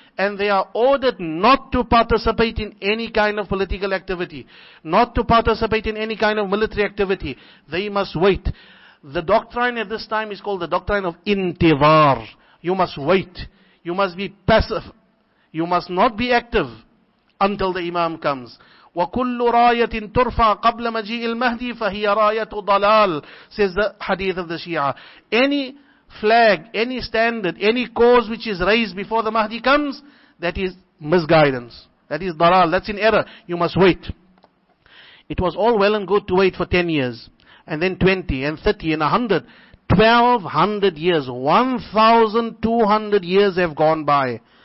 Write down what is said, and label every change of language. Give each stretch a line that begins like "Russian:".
English: And they are ordered not to participate in any kind of political activity. Not to participate in any kind of military activity. They must wait. The doctrine at this time is called the doctrine of intidhar. You must wait. You must be passive. You must not be active until the Imam comes.
Arabic: وَكُلُّ رَايَةٍ تُرْفَعَ قَبْلَ مَجِيءِ الْمَهْدِ فَهِيَ رَايَةُ ضَلَالٍ,
English: says the hadith of the Shia. Any flag, any standard, any cause which is raised before the Mahdi comes, that is misguidance. That is dalal. That's in error. You must wait. It was all well and good to wait for 10 years. And then 20 and 30 and 100. 1200 years. 1200 years have gone by.